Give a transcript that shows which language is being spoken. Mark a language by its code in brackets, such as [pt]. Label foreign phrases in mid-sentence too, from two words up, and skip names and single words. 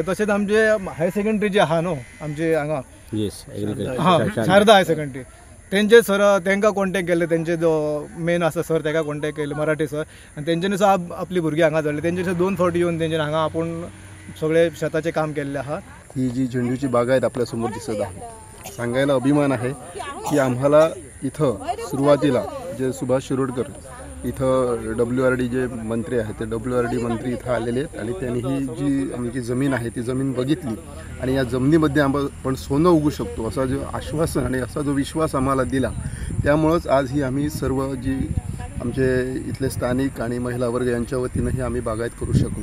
[kok] तशेंच आमचे हायर सेकंडरी जे आहा न्हू आमचे हांगा शारदा हायर सेकंडरी तेंचे सर तांकां कॉन्टॅक्ट केले, तेंचे जो मेन आसा सर ताका कॉन्टॅक्ट केले मराठी सर, आनी तेंच्यांनी सुद्दां आपली भुरगीं हांगा धाडली। तेंचे 2 फावटी येवन तेंच्यांनी हांगा आपूण सगळे शेताचें काम केल्लें आहा। [mr] ही जी झेंडूची बागायत आपल्यासमोर दिसत आहे, सांगायला अभिमान आहे की आम्हाला इथं सुरुवातीला जे सुभाष शिरोडकर इथं WRD जे मंत्री आहेत ते WRD मंत्री इथं आलेले आहेत आणि त्यांनी ही जी आमची जमीन आहे ती जमीन बघितली आणि या जमिनीमध्ये आपण सोनं उगू शकतो असा जो आश्वासन आणि असा जो विश्वास आम्हाला दिला, त्यामुळंच आज ही आम्ही सर्व जी आमचे इथले स्थानिक आणि महिला वर्ग यांच्या वतीनंही आम्ही बागायत करू शकलो।